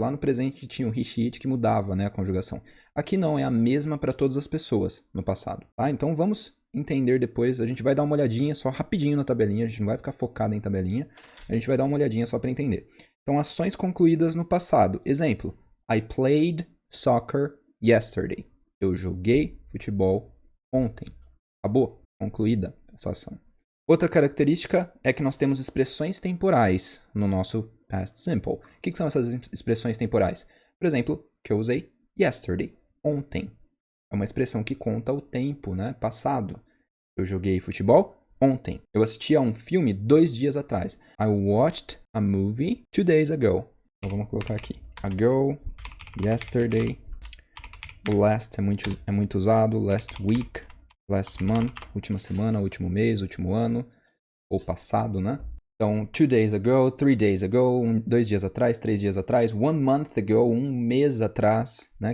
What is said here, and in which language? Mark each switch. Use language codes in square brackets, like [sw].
[pt] Lá no presente tinha o he, she, it que mudava, né, a conjugação. Aqui não, é a mesma para todas as pessoas no passado, tá? Então vamos entender depois, a gente vai dar uma olhadinha só rapidinho na tabelinha, a gente não vai ficar focado em tabelinha, a gente vai dar uma olhadinha só para entender. Então, ações concluídas no passado. Exemplo, [en] I played soccer yesterday. [pt] Eu joguei futebol ontem. Acabou. Concluída essa ação. Outra característica é que nós temos expressões temporais no nosso past simple. O que são essas expressões temporais? Por exemplo, que eu usei yesterday, ontem. É uma expressão que conta o tempo, né? Passado. Eu joguei futebol ontem. Eu assisti a um filme 2 dias atrás. [en] I watched a movie 2 days ago. [pt] Então vamos colocar aqui. Ago, yesterday. O last é muito usado. [en] Last week, last month, [pt] última semana, último mês, último ano. Ou passado, né? Então, [en] 2 days ago, 3 days ago, [pt] 2 dias atrás, 3 dias atrás, [en] 1 month ago, [pt] 1 mês atrás, né?